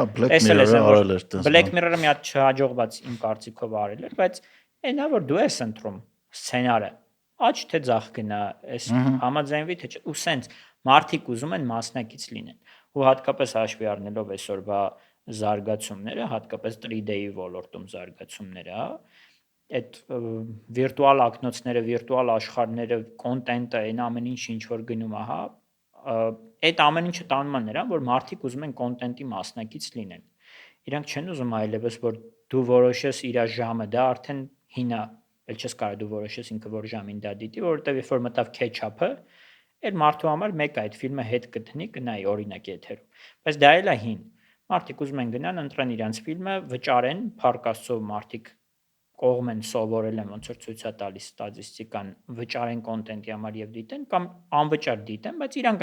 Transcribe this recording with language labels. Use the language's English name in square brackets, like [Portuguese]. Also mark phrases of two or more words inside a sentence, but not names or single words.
[Armenian] Black Mirror-ը մի հատ չհաջողված իմ կարծիքով արել էր, բայց այնա որ դու ես ընտրում սցենարը, աճ թե ձախ գնա, այս համաձայնվի թե չէ, ու սենց մարդիկ ուզում են մասնակից լինեն։ Ու հատկապես հաշվի առնելով այսօրվա զարգացումները, հատկապես 3D-ի ոլորտում զարգացումները, այդ վիրտուալ ակնոցները, վիրտուալ աշխարհները, կոնտենտը, այն ամեն ինչ որ գնում է, հա, այդ ամեն ինչը տանում է նրան, որ մարդիկ ուզում են կոնտենտի մասնակից լինեն։ Իրանք չեն ուզում այլևս, որ դու որոշես իր ժամը, դա արդեն հին է, էլ չես կարող դու որոշես ինքը որ ժամին դա դիտի, որովհետև երբ որ մտավ catch-up-ը, այդ մարդու համար մեկ այդ ֆիլմը հետ կտնի, կնայի օրինակ եթերում։ Բայց դա էլ է հին։ Մարդիկ ուզում են գնան, ընտրեն իրանց ֆիլմը, վճարեն, փառք Աստծո մարդիկ կողմ են սովորել են ոնց որ ցույց է տալիս ստատիստիկան, վճարեն կոնտենտի համար եւ դիտեն կամ անվճար դիտեն, բայց իրանք